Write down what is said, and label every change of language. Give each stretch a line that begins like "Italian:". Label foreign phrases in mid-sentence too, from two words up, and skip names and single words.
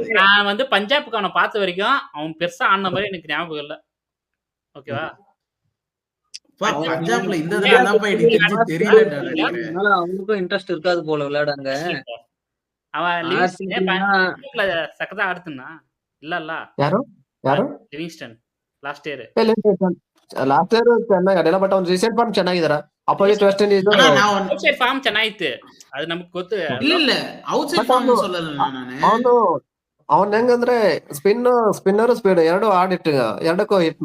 Tamil: நான் வந்து பஞ்சாப்க்கு அவனை பார்த்த வரைக்கும் அவன் பெருசா ஆடின மாதிரி எனக்கு ஞாபகம் இல்ல. ஓகேவா? பஞ்சாப்ல இந்த தடவை தான் போய் எனக்கு தெரியல, அவங்களுக்கும் இன்ட்ரெஸ்ட் இருக்காது போல விளையாடாங்க. அவன் லிவிங்ஸ்டன் சக்கதா ஆடுதுன்னா இல்ல
Kannada: ಯಾರು
English: Livingstone last year
Kannada: ಚೆನ್ನಾಗಿ ಆಡಿಲ್ಲ, ಬಟ್ ಅವ್ನು
English: recent form
Kannada: ಚೆನ್ನಾಗಿದಾರ.
English: opposite West Indies outside form
Kannada: ಚೆನ್ನಾಗಿತ್ತು, ಅದು ನಮಗೆ ಗೊತ್ತು. ಇಲ್ಲ
English: outside form
Kannada: சொல்லல ನಾನು. ಅವನ್ ಹೆಂಗಂದ್ರೆ
English: spinner speed
Kannada: ಎರಡು ಎರಡಕ್ಕೂ